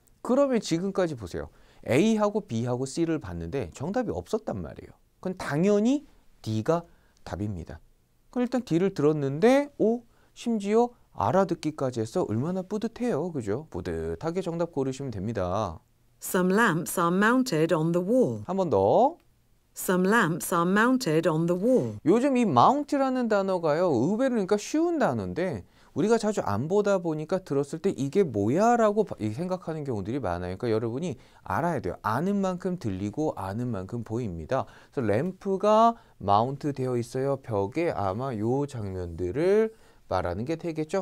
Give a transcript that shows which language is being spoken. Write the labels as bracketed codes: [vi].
[ko] 그러면 지금까지 보세요. A하고 B하고 C를 봤는데 정답이 없었단 말이에요. 그건 당연히 D가 답입니다. 그럼 일단 D를 들었는데 심지어 알아듣기까지 해서 얼마나 뿌듯해요. 그죠? 뿌듯하게 정답 고르시면 됩니다. [en] Some lamps are mounted on the wall. [ko] 한 번 더. [en] Some lamps are mounted on the wall. [ko] 요즘 이 mount라는 단어가요. 의외로 그러니까 쉬운 단어인데 우리가 자주 안 보다 보니까 들었을 때 이게 뭐야 라고 생각하는 경우들이 많아요. 그러니까 여러분이 알아야 돼요. 아는 만큼 들리고 아는 만큼 보입니다. 그래서 램프가 마운트 되어 있어요. 벽에 아마 요 장면들을 말하는 게 되겠죠.